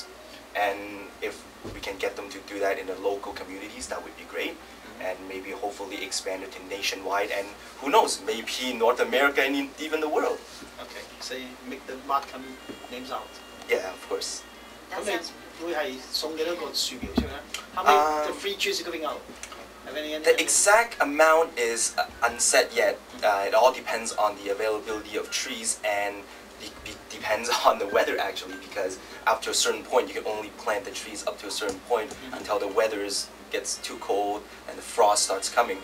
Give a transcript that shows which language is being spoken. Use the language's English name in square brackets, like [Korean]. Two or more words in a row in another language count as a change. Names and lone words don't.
[English] And if we can get them to do that in the local communities, that would be great. And maybe hopefully expand it to nationwide, and who knows, maybe North America and even the world. Okay, so you make the Markham names out. Yeah, of course. That [Cantonese] 咁你 [English] sounds [Cantonese] 會係送幾多個樹苗出去咧 [English] ？How many the free trees are giving out? Have any? The exact amount is unset yet. It all depends on the availability of trees and depends on the weather actually, because up to a certain point you can only plant the trees up to a certain point until the weather gets too cold and the frost starts coming.